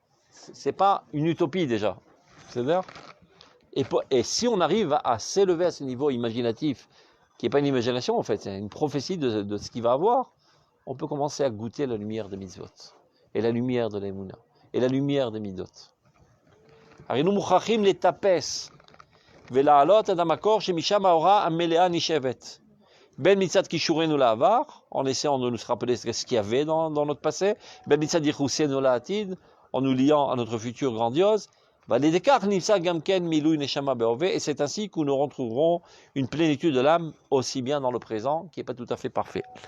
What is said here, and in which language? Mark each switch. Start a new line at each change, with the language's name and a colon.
French: C'est pas une utopie déjà. C'est-à-dire, et si on arrive à s'élever à ce niveau imaginatif, qui n'est pas une imagination en fait, c'est une prophétie de ce qu'il va avoir, on peut commencer à goûter la lumière de mitzvot, et la lumière de l'Emouna, et la lumière des midot.
Hebrew: Arinu muchachim
French: les tapes,
Hebrew: ולעלות עד המקור שמשם ההוראה המלאה נשאבת. בין מצד קישורנו לעבר,
French: en essayant de nous rappeler ce qu'il y avait dans notre passé,
Hebrew: בין מצד ייחוסנו לעתיד,
French: en nous liant à notre futur grandiose,
Hebrew: ועל כך נמצא גם כן מילוי נשמה בהווה,
French: et c'est ainsi que nous retrouverons une plénitude de l'âme aussi bien dans le présent, qui n'est pas tout à fait parfait.